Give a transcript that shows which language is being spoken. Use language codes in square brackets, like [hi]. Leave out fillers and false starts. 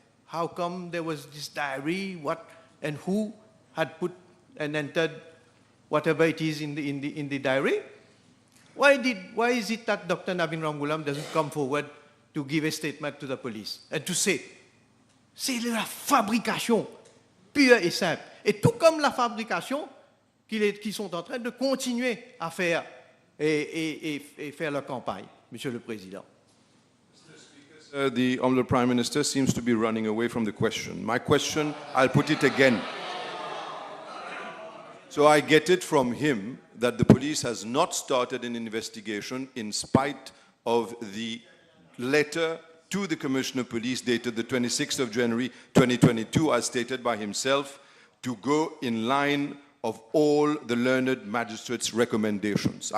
[en] How come there was this diary, what and who had put and entered whatever it is in the diary? Why is it that Dr. Navin Ramgoolam doesn't come forward to give a statement to the police and to say, [fr] c'est la fabrication pure et simple. Et tout comme la fabrication qu'ils sont en train de continuer à faire et faire leur campagne, Monsieur le Président. [en] Mr. Speaker, The Honourable Prime Minister seems to be running away from the question. My question, I'll put it again. So I get it from him that the police has not started an investigation in spite of the letter to the Commissioner of Police dated the 26th of January 2022, as stated by himself, to go in line of all the learned magistrates' recommendations.